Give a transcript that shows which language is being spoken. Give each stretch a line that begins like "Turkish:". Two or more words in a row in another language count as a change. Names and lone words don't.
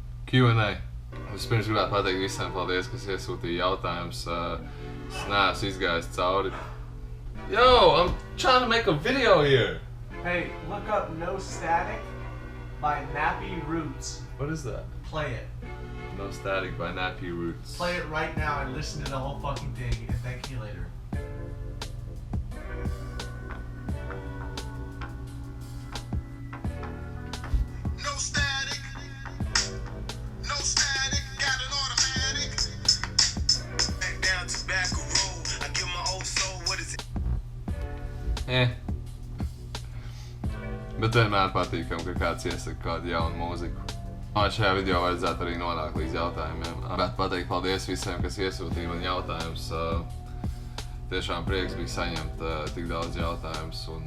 Latvian: Q&A. Vispirms gribētu pateikt visiem paldies, kas iesūtīja jautājumus. Es neesmu izgājis cauri.
English: Yo, I'm trying to make a video here. Hey, look up No Static by Nappy Roots. What is that? Play it. No Static by Nappy Roots. Play it right now and listen to the whole fucking thing and thank you later. No static, no static, got an automatic. Back down tobacco road, I give my old soul what is it?
Latvian: Bet vienmēr patīkam, ka kāds iesaka kādu jaunu mūziku. Šajā video vajadzētu arī nonākt līdz jautājumiem. Bet pateikt paldies visiem, kas iesūtīja man jautājumus. Tiešām prieks bija saņemt tik daudz jautājumus.